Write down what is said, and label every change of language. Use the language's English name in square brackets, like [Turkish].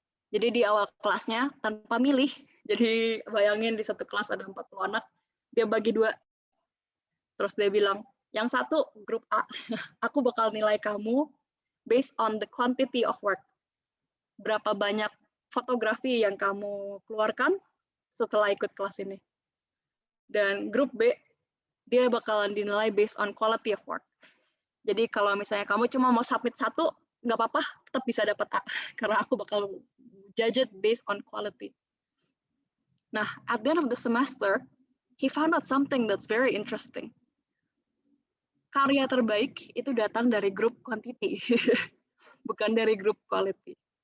[Indonesian] Jadi di awal kelasnya tanpa milih, jadi bayangin di satu kelas ada 40 anak, dia bagi 2. Terus dia bilang, yang satu grup A, aku bakal nilai kamu [English] based on the quantity of work. [Indonesian] Berapa banyak fotografi yang kamu keluarkan setelah ikut kelas ini. Dan grup B, dia bakalan dinilai [English] based on quality of work. [Indonesian] Jadi kalau misalnya kamu cuma mau submit 1, nggak apa-apa, tetap bisa dapat A. Karena aku bakal [English] judge it based on quality. Nah, at the end of the semester, he found out something that's very interesting. [Indonesian] Karya terbaik itu datang dari grup quantity, bukan dari grup quality.